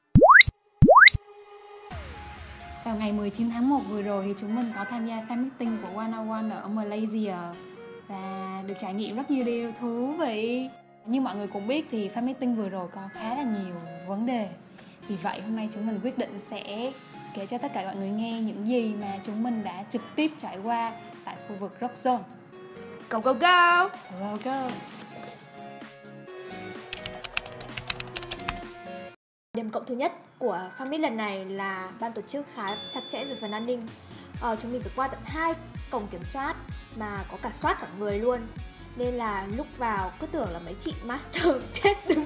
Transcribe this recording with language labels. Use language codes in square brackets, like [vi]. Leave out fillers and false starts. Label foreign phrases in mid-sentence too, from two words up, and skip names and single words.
[vi] Vào ngày 19 tháng 1 vừa rồi thì chúng mình có tham gia [en] fan meeting [vi] của 101 ở Malaysia và được trải nghiệm rất nhiều điều thú vị. Như mọi người cũng biết thì [en] fan meeting [vi] vừa rồi có khá là nhiều vấn đề. Vì vậy hôm nay chúng mình quyết định sẽ kể cho tất cả mọi người nghe những gì mà chúng mình đã trực tiếp trải qua tại khu vực Rock Zone. [en] Go go go! Go go! [vi] Điểm cộng thứ nhất của [en] fan meet [vi] lần này là ban tổ chức khá chặt chẽ về phần an ninh. Chúng mình phải qua tận 2 cổng kiểm soát mà có cả soát cả người luôn. Nên là lúc vào cứ tưởng là mấy chị master chết đứng.